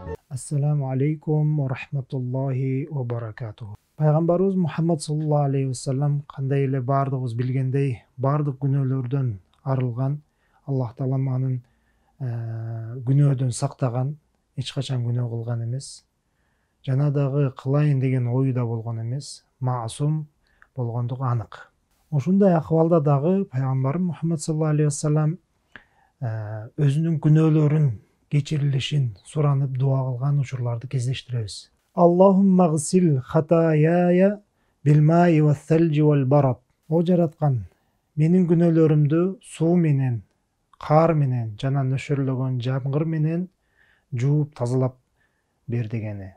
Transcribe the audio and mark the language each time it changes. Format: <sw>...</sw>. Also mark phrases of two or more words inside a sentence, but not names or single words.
<ar>السلام عليكم ورحمة الله وبركاته.</ar> <ky>Пайгамбарыбыз Muhammad</ky> <ar>صلى الله عليه وسلم</ar> <ky>кандай эле бардыгыбыз билгендей, бардык күнөөлөрдөн арылган, Аллах Таала анын күнөөдөн сактаган, эч качан күнөө кылган эмес. Жана дагы кылайын деген ою да болгон эмес, маасум болгондугу анык. Ушундай акыбалда дагы пайгамбарым Muhammad</ky> <ar>صلى الله عليه وسلم</ar> <ky>өзүнүн күнөөлөрүн кечирилишин суранып дуа кылган учурларды кездештиребиз.</ky> <ar>اللهم اغسل خطاياي بالماء والثلج والبرد.</ar> <ky>О жараткан, менин күнөөлөрүмдү суу менен, кар менен жана нөшөрлөгөн жамгыр менен жууп тазалап бер дегени.</ky>